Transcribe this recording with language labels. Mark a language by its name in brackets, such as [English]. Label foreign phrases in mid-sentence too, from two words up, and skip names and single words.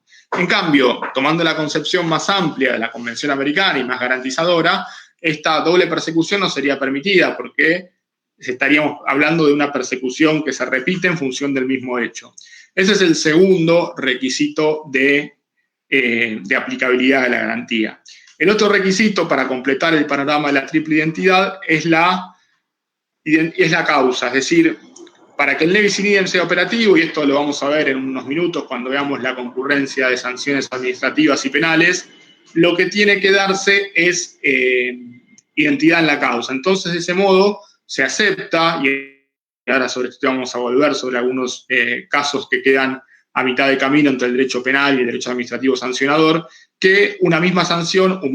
[Spanish] En cambio, tomando la concepción más amplia de la Convención Americana y más garantizadora, esta doble persecución no sería permitida porque estaríamos hablando de una persecución que se repite en función del mismo hecho. Ese es el segundo requisito de aplicabilidad de la garantía. El otro requisito para completar el panorama de la triple identidad es la causa, es decir, para que el [Latin] ne bis in idem [Spanish] sea operativo, y esto lo vamos a ver en unos minutos cuando veamos la concurrencia de sanciones administrativas y penales, lo que tiene que darse es identidad en la causa. Entonces, de ese modo, se acepta, y ahora sobre esto vamos a volver sobre algunos casos que quedan a mitad de camino entre el derecho penal y el derecho administrativo sancionador, que una misma sanción, un